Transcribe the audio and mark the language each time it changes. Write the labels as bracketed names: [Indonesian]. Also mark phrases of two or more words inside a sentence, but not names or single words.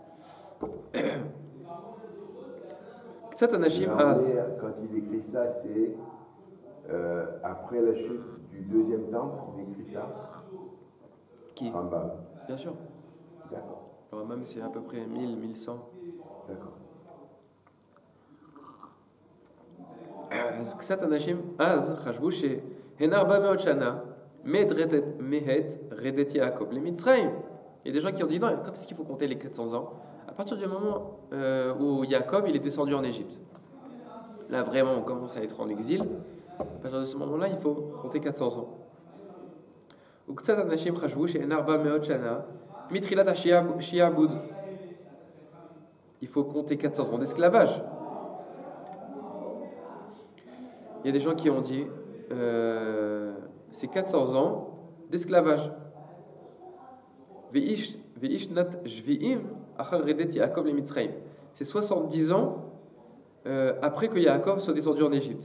[Hebrew] קצת אנשים אז. [French] Quand il écrit ça, c'est après la chute du deuxième temple, il écrit ça. Qui? Rambam. Bien sûr. D'accord. Le Rambam, c'est à peu près 1000, 1100. D'accord. [Hebrew] קצת אנשים אז, חשבו הן 400 שנה. מעת רדת יעקב les מצרים. [French] Il y a des gens qui ont dit non, quand est-ce qu'il faut compter les 400 ans? À partir du moment où Yaakov il est descendu en Égypte. Là vraiment on commence à être en exil. À partir de ce moment-là, il faut compter 400 ans. [Hebrew] וקצת אנשים חשבו שהן 400 שנה מתחילת השעבוד. [French] Il faut compter 400 ans d'esclavage. Il y a des gens qui ont dit c'est 400 ans d'esclavage. C'est 70 ans après que Yaakov soit descendu en Égypte.